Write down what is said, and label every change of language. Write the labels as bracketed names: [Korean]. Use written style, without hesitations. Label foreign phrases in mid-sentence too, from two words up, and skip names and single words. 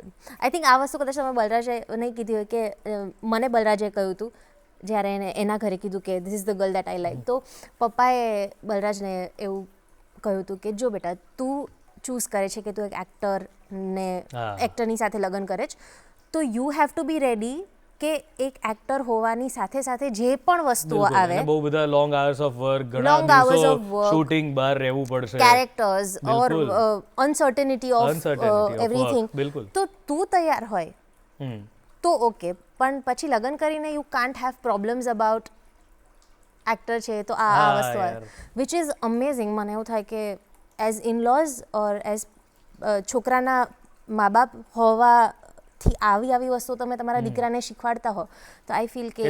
[English] I think [Gujarati] આ વસ્તુ કદાચ તમે બલરાજે નહીં કીધી હોય કે મને બલરાજે કહ્યું હતું જ્યારે એને એના ઘરે કીધું કે [English] this is the girl that I like, [Gujarati] તો પપ્પાએ બલરાજને એવું કહ્યું હતું કે જો બેટા તું ચૂઝ કરે છે કે તું એક એક્ટરને હા. એક્ટરની સાથે લગ્ન કરે છે તો [English] you have to be ready [Gujarati] કે એક એક્ટર હોવાની સાથે સાથે જે પણ વસ્તુઓ બિલકુલ. આવે, અને બહુ બધા [English] long hours of work, Long [Gujarati] ઘણા [English] hours [Gujarati] દિવસો [English] of work, [Gujarati] શૂટિંગ બહાર રહેવું પડશે. [English] characters or [Gujarati] બિલકુલ. [English] uncertainty of Uncertainty of work, એવરીથિંગ, [Gujarati] બિલકુલ. તો તું તૈયાર હોય હમ. તો ઓકે. પણ પછી લગ્ન કરીને [English] you can't have problems about [Gujarati] એક્ટર છે તો આ હા, વસ્તુ યાર. [English] which is amazing. [Gujarati] મને એવું થાય કે [English] as in-laws or as [Gujarati] છોકરાના મા બાપ હોવાથી આવી વસ્તુઓ તમે તમારા દીકરાને શીખવાડતા હો તો [English] I feel [Gujarati] કે